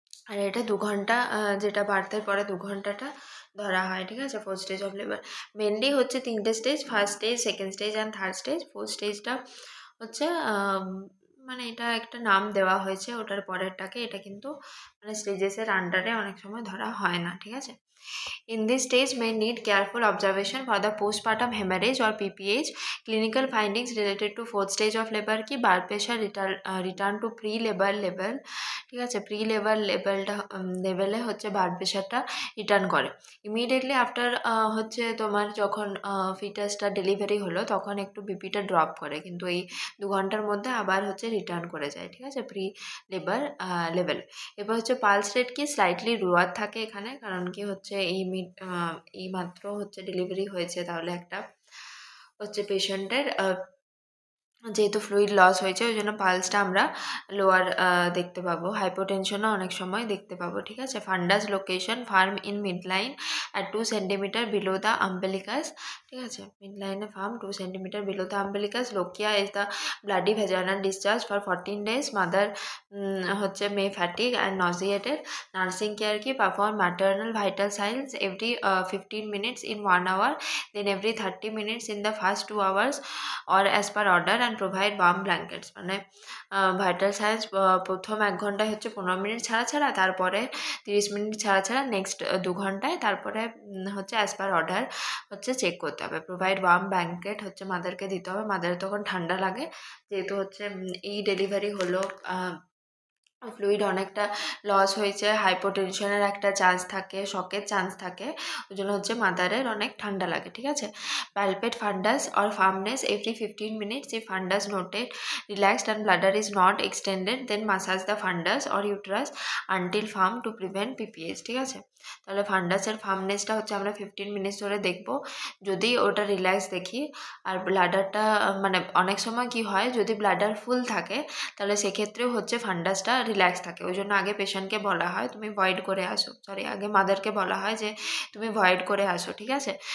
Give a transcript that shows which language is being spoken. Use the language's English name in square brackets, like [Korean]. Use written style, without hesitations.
[Bangla] আর এটা 2 ঘন্টা, যেটা বার্থের পরে 2 ঘন্টাটা ধরা হয়, ঠিক আছে। Fourth stage of labour mainly হচ্ছে 3টে stage, first stage, second stage and third stage. Fourth স্টেজটা হচ্ছে মানে এটা একটা নাম দেওয়া হয়েছে ওটার পরেরটাকে, এটা কিন্তু মানে স্টেজেসের আন্ডারে অনেক সময় ধরা হয় না, ঠিক আছে। [English] In this stage may need careful observation for the postpartum hemorrhage or PPH. Clinical findings related to fourth stage of labor কি blood pressure return to pre-labor level, [Bangla] ঠিক আছে। প্রি-লেবার লেভেলে হচ্ছে ব্লাড প্রেশারটা রিটার্ন করে। ইমিডিয়েটলি আফটার হচ্ছে তোমার যখন ফিটাসটা ডেলিভারি হলো তখন একটু বিপিটা ড্রপ করে, কিন্তু এই 2 ঘন্টার মধ্যে আবার হচ্ছে রিটার্ন করে যায়, ঠিক আছে, প্রি লেবার লেভেল। এবার হচ্ছে পালস রেট কি স্লাইটলি লোয়ার থাকে এখানে, কারণ কি হচ্ছে এই মাত্র হচ্ছে ডেলিভারি হয়েছে, তাহলে একটা হচ্ছে পেশেন্টের যেহেতু ফ্লুইড লস হয়েছে ওই জন্য পালসটা আমরা লোয়ার দেখতে পাবো। হাইপোটেনশনও অনেক সময় দেখতে পাবো, ঠিক আছে। [English] Fundus location firm in mid line at 2 centimetre below the umbilicus, ঠিক আছে। Mid লাইনে firm 2 centimetre below the umbilicus. Lochia is the bloody vaginal discharge for 14 days। Mother হচ্ছে may fatigue and nauseated. Nursing care কি perform maternal vital signs every 15 minutes in 1 hour, then every 30 minutes in the first 2 hours or as per order and provide warm blankets। [Bangla] মানে vital science প্রথম 1 ঘন্টায় হচ্ছে 15 minute ছাড়া ছাড়া, তারপরে 30 minute ছাড়া ছাড়া, নেক্সট 2 ঘন্টায়, তারপরে হচ্ছে অ্যাজ পার অর্ডার হচ্ছে চেক করতে হবে। প্রোভাইড ওয়ার্ম ব্ল্যাঙ্কেট হচ্ছে মাদারকে দিতে হবে, মাদারের তখন ঠান্ডা লাগে, যেহেতু হচ্ছে এই ডেলিভারি হলো, ফ্লুইড অনেকটা লস হয়েছে, হাইপোটেনশনের একটা চান্স থাকে, শকের চান্স থাকে, ওই জন্য হচ্ছে মাদারের অনেক ঠান্ডা লাগে, ঠিক আছে। [English] Palpate fundus or firmness every 15 minutes। if fundus noted relaxed and bladder is not extended then massage the fundus or uterus until firm to prevent PPH, [Bangla] ঠিক আছে। তাহলে ফান্ডাসের ফার্মনেসটা হচ্ছে আমরা 15 মিনিটস ধরে দেখবো, যদি ওটা রিল্যাক্স দেখি আর ব্লাডারটা মানে অনেক সময় কি হয় যদি ব্লাডার ফুল থাকে তাহলে সেক্ষেত্রেও হচ্ছে ফান্ডাসটা রিল্যাক্স থাকে, ওই জন্য আগে পেশেন্টকে বলা হয় তুমি ভয়েড করে আসো, আগে মাদারকে বলা হয় যে তুমি ভয়েড করে আসো, ঠিক আছে।